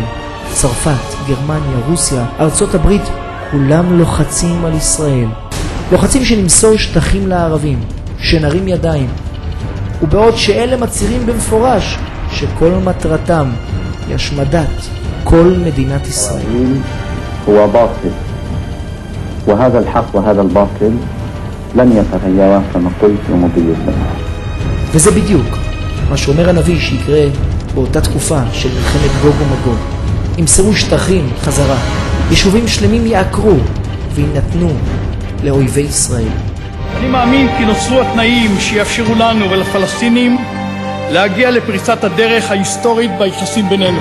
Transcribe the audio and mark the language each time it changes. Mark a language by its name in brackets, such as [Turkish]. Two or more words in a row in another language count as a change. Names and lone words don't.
[Hebrew] צרפת, גרמניה, רוסיה, ארצות הברית, כולם לוחצים על ישראל, לוחצים שנמסור שטחים לערבים, שנרים ידיים, ובעוד שאלה מצהירים במפורש שכל מטרתם היא השמדת כל מדינת ישראל. [Arabic] هو باطل وهذا الحق وهذا الباطل لن يتغير كما قلت لمضي الزمان. [Hebrew] וזה בדיוק מה שאומר הנביא שיקרה באותה תקופה של מלחמת גוג ומגוג. ימסרו שטחים חזרה, יישובים שלמים יעקרו וינתנו לאויבי ישראל. אני מאמין כי נוצרו התנאים שיאפשרו לנו ולפלסטינים להגיע לפריצת הדרך ההיסטורית ביחסים בינינו.